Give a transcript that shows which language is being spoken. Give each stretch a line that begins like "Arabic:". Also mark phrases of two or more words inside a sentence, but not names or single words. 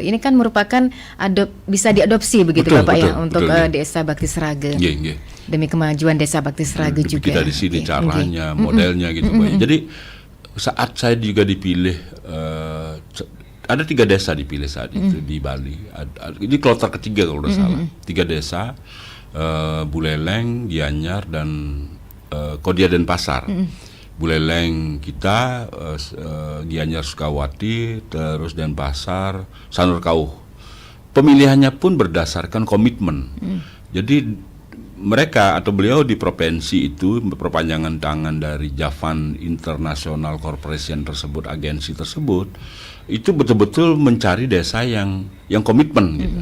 Indonesian: Ini kan merupakan bisa diadopsi begitu Bapak ya untuk desa Bakti Seraga. Demi kemajuan desa Bakti Seraga juga. Kita di sini caranya, modelnya gitu Bayu. Jadi saat saya juga dipilih, ada 3 desa dipilih saat itu di Bali. Ini kloter ketiga kalau tidak salah. 3 desa, Buleleng, Gianyar, dan Kodia Denpasar. Buleleng kita, Gianyar Sukawati, terus Denpasar, Sanurkauh. Pemilihannya pun berdasarkan komitmen. Jadi mereka atau beliau di provinsi itu perpanjangan tangan dari Javan International Corporation tersebut, agensi tersebut, itu betul-betul mencari desa yang komitmen gitu.